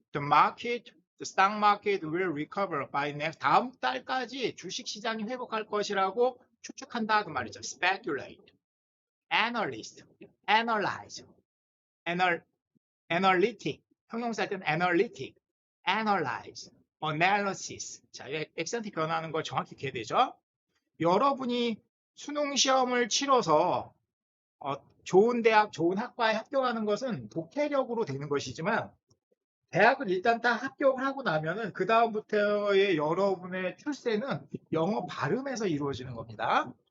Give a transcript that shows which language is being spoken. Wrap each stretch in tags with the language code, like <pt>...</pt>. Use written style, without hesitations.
<en>The stock market will recover by next.</en> <ko>다음 달까지 주식 시장이 회복할 것이라고 추측한다 그 말이죠.</ko> <en>speculate. analyst, analyze, analytic.</en> <ko>형용사 할 때는</ko> <en>analytic, analyze, analysis.</en> <ko>자, 액센트 변하는 걸 정확히 기억해야 되죠. 여러분이 수능 시험을 치러서 좋은 대학, 좋은 학과에 합격하는 것은 독해력으로 되는 것이지만 대학을 일단 다 합격을 하고 나면은 그 다음부터의 여러분의 출세는 영어 발음에서 이루어지는 겁니다.</ko>